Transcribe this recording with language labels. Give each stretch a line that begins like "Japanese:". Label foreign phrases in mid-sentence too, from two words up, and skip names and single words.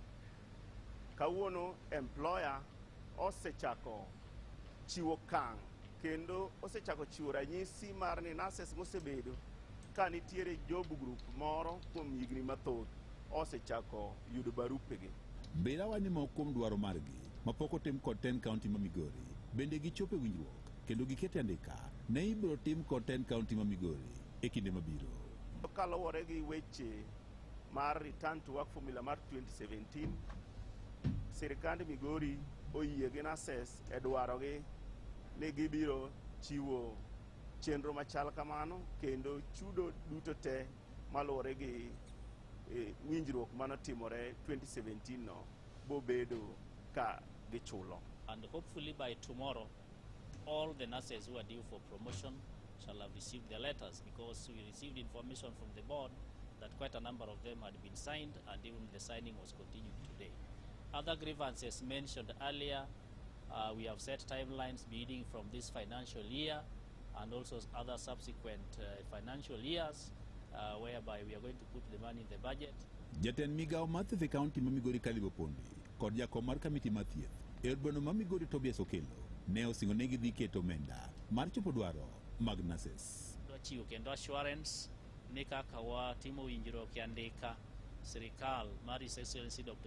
Luo (Kenya and Tanzania): Kawuono employer osechako chiwo kang' kendo osechako chiwo ranyisi mar ni nurses mosebedo ka nitiere
English: job group
Luo (Kenya and Tanzania): moro kuom higni mathoth osechako yudo barupegi. Mbira wani moko kuom dwaro margi mapok otim kod tend kaunti ma Migori bende gichopo winjruok kendo gikete andika ne ibiro tim kod tend kaunti ma Migori e kinde mabiro. Kaluwore gi weche mar
English: return to work formula
Luo (Kenya and Tanzania): mar 2017, sirikand Migori oyie gi nurses e dwarogi ni gibiro chiwo chenro machal kamano kendo chudo duto te maluwore gi winjruok manotimore 2017 no bobedo ka gichulo.
English: And hopefully by tomorrow all the nurses who are due for promotion shall have received their letters, because we received information from the board that quite a number of them had been signed, and even the signing was continued today. Other grievances mentioned earlier, we have set timelines beginning from this financial year and also other subsequent financial years, whereby we are going to put the money in the budget.
Luo (Kenya and Tanzania): Jatend migao mathieth e kaunti ma Migori Kalibo Pondi kod jakom mar kamiti mathieth e od bweno ma Migori Tobias Okelo ne osingo ne gidhi keto omenda mar chopo dwaro mag nurses. Wachiwo kendo assurance ni kaka watimo winjruok e andika, sirikal mar
English: His Excellency
Luo (Kenya and Tanzania): Dr.